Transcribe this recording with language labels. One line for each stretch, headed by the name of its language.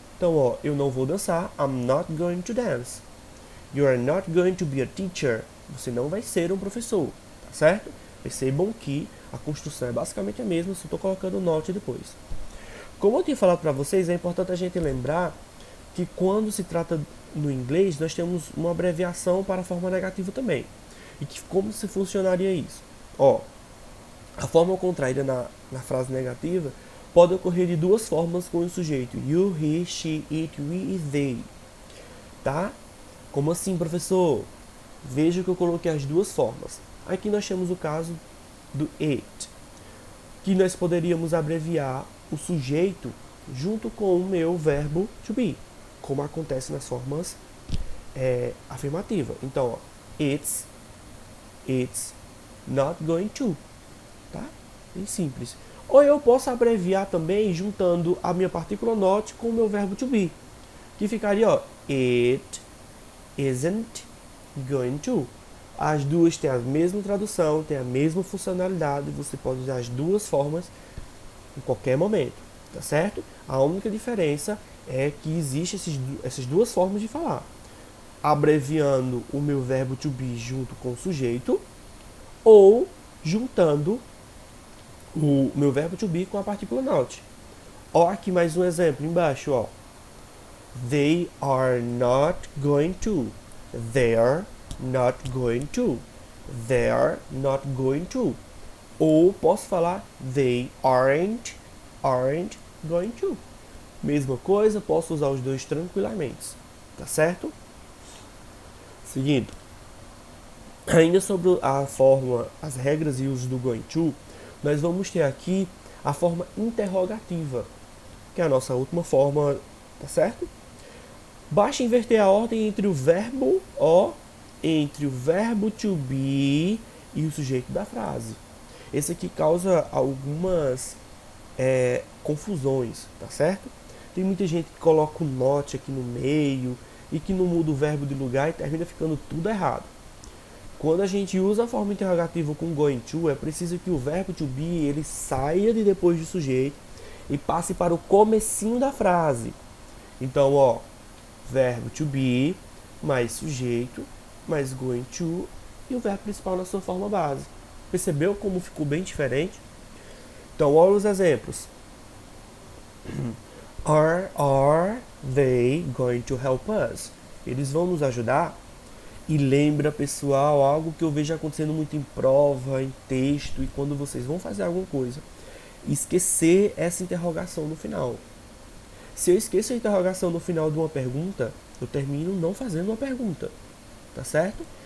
Portuguese: Então, ó, eu não vou dançar,
English: I'm not going to dance. You are not going to be a teacher.
Portuguese: Você não vai ser um professor, tá certo? Percebam que a construção é basicamente a mesma, só estou colocando not depois. Como eu tinha falado para vocês, é importante a gente lembrar que quando se trata no inglês, nós temos uma abreviação para a forma negativa também. E que como se funcionaria isso? Ó, a forma contrária na frase negativa pode ocorrer de duas formas com o sujeito.
English: You, he, she, it, we e they. Tá?
Portuguese: Como assim, professor? Veja que eu coloquei as duas formas. Aqui nós temos o caso do it, que nós poderíamos abreviar o sujeito junto com o meu verbo to be, como acontece nas formas afirmativas.
English: Então, ó, it's not going to, tá?
Portuguese: Bem simples. Ou eu posso abreviar também juntando a minha partícula not com o meu verbo to be, que ficaria, ó,
English: it isn't going to.
Portuguese: As duas têm a mesma tradução, têm a mesma funcionalidade, você pode usar as duas formas em qualquer momento, tá certo? A única diferença é que existe essas duas formas de falar. Abreviando o meu verbo to be junto com o sujeito, ou juntando o meu verbo to be com a partícula not. Ó, aqui mais um exemplo embaixo, ó.
English: They are not going to. They are not going to. They are not going to.
Portuguese: Ou posso falar
English: they aren't going to.
Portuguese: Mesma coisa, posso usar os dois tranquilamente. Tá certo? Seguindo. Ainda sobre a forma, as regras e uso do going to, nós vamos ter aqui a forma interrogativa, que é a nossa última forma, tá certo? Basta inverter a ordem entre o verbo entre o verbo to be e o sujeito da frase. Esse aqui causa algumas confusões, tá certo? Tem muita gente que coloca o not aqui no meio e que não muda o verbo de lugar e termina ficando tudo errado. Quando a gente usa a forma interrogativa com going to, é preciso que o verbo to be ele saia de depois do sujeito e passe para o comecinho da frase. Então, ó, verbo to be mais sujeito mais going to e o verbo principal na sua forma base. Percebeu como ficou bem diferente? Então, olha os exemplos.
English: Are they going to help us?
Portuguese: Eles vão nos ajudar? E lembra, pessoal, algo que eu vejo acontecendo muito em prova, em texto, e quando vocês vão fazer alguma coisa, esquecer essa interrogação no final. Se eu esqueço a interrogação no final de uma pergunta, eu termino não fazendo uma pergunta, tá certo?